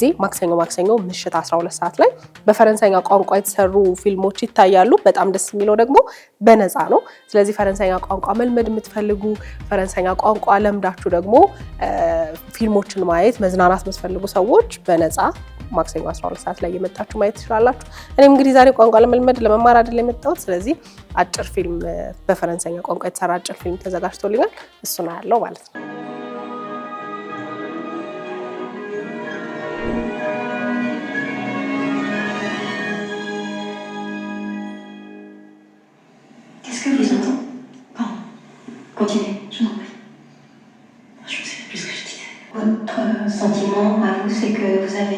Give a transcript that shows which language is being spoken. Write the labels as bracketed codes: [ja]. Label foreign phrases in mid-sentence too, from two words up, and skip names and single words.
[am] ማክሰኞ ምሽት 12 ሰዓት ላይ በፈረንሳይኛ ቋንቋ የተሰሩ ፊልሞች ይታያሉ። በጣም ደስ የሚለው ደግሞ በነፃ ነው። ስለዚህ ፈረንሳይኛ ቋንቋ መልመድ የምትፈልጉ ፈረንሳይኛ ቋንቋ ለምዳችሁ ደግሞ ፊልሞችን ማየት መዝናናት የምትፈልጉ ሰዎች በነፃ ማክሰኞ 12 ሰዓት ላይ የመጣችሁ ማየት ትችላላችሁ። እኔም እንግዲህ ዛሬ ቋንቋ ለመልመድ ለመማር አይደል የመጣሁት። ስለዚህ አጭር ፊልም በፈረንሳይኛ ቋንቋ የተሰራ አጭር ፊልም ተዘጋጅቶልኛል። እሱ ነው ያለው ማለት ነው። [fr] Qu'est-ce que vous entendez? Pardon. Continuez, je n'en prie. Je ne sais plus ce que je disais. Votre sentiment à vous, c'est que vous avez...